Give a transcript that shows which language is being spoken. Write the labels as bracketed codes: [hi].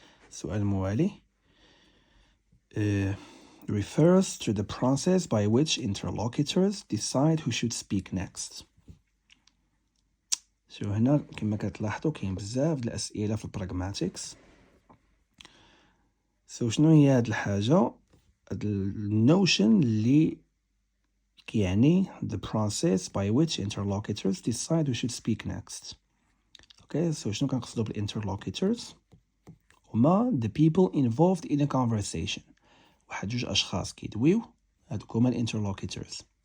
[ar] السؤال الموالي [en] refers to the process by which interlocutors decide who should speak next. [ar] So هنا كما كتلاحظوا كاين بزاف د الأسئلة في البراغماتيكس. [en] So [ar] شنو هي هاد الحاجة؟ [en] هاد النوشن اللي كيعني the process by which interlocutors decide who should speak next. Okay, so [ar] شنو كنقصدو [en] بالinterlocutors؟ هما the people involved in a conversation. [ar] واحد جوج أشخاص كيدويو هادوك هما interlocutors.